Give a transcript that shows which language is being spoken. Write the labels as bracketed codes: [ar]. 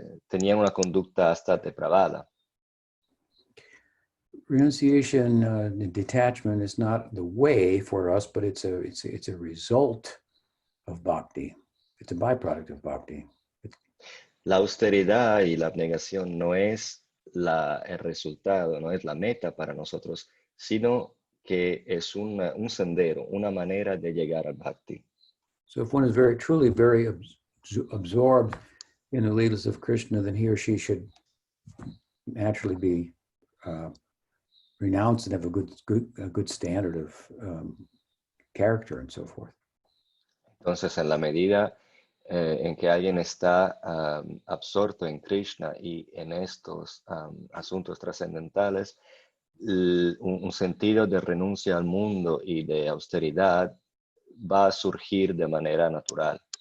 [es] Tenían una conducta hasta depravada. [en] Renunciation, detachment is not the way for us, but it's a result of bhakti. It's a byproduct of bhakti. [es] La austeridad y la abnegación no es el resultado, no es la meta para nosotros, sino que es un sendero, una manera de llegar al bhakti. [en] So if one is truly very absorbed in the leelas of Krishna, then he or she should naturally be renounced and have a good standard of character and so forth. [es] Entonces, en la medida en que alguien está absorto en Krishna y en estos asuntos trascendentales, un sentido de renuncia al mundo y de austeridad va a surgir de manera natural.